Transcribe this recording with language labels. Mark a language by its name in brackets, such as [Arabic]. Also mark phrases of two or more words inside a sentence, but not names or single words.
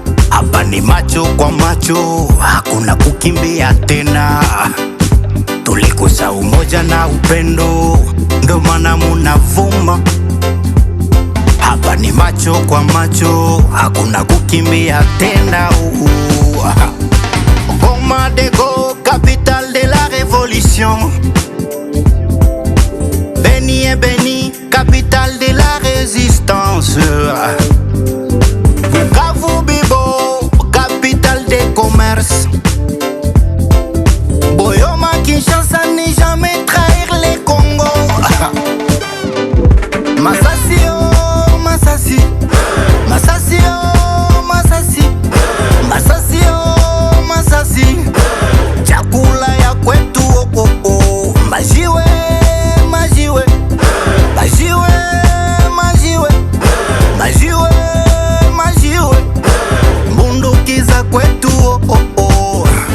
[Swahili] Hapa ni macho kwa macho, hakuna kukimbia tena. Tulikosa umoja na upendo, ndo maana munavuma. Hapa ni macho kwa macho, hakuna kukimbia tena. [French] Goma de Go, capitale de la révolution. Beni et Beni, capitale de la résistance. Bukavu Bibo, capitale des commerces. Boyoma Kinshasa, ni jamais trahir les Congo. [Swahili] Masasi, oh, Masasi. Masasi, oh, Masasi. Masasi, oh, Masasi. Chakula ya kwetu, oh, oh, oh. Majiwe, majiwe. Majiwe, majiwe. Majiwe, majiwe. Bunduki za kwetu, oh, oh, oh.